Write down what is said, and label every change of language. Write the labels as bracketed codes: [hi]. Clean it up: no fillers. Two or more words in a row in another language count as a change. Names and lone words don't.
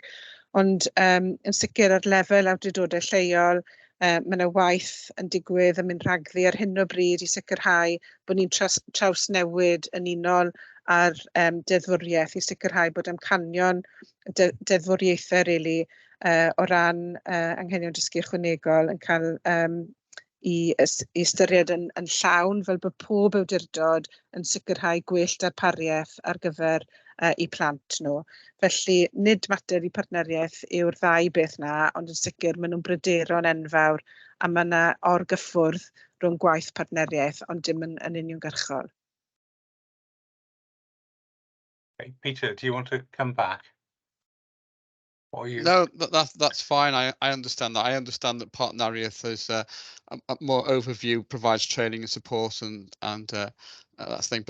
[cy] Ond yn sicr ar lefel awdurdodau lleol, mae yna waith yn digwydd yn mynd rhagddi ar hyn o bryd i sicrhau bod ni'n trawsnewid yn unol ar deddfwriaeth i sicrhau bod amcanion deddfwriaethau rili o ran anghenion dysgu ychwanegol yn cael i ystyried yn llawn fel bod pob awdurdod yn sicrhau gwell darpariaeth ar gyfer i plant nhw. Felly nid mater i partneriaeth yw'r ddau beth na, ond yn sicr maen nhw'n bryderon enfawr a mae yna orgyffwrdd rhwng gwaith partneriaeth ond dim yn uniongyrchol. [en] Okay, Peter, do you want to come back? Or you... No, that's fine. I understand that. I understand that Partneriaeth is a more overview, provides training and support and that's the thing.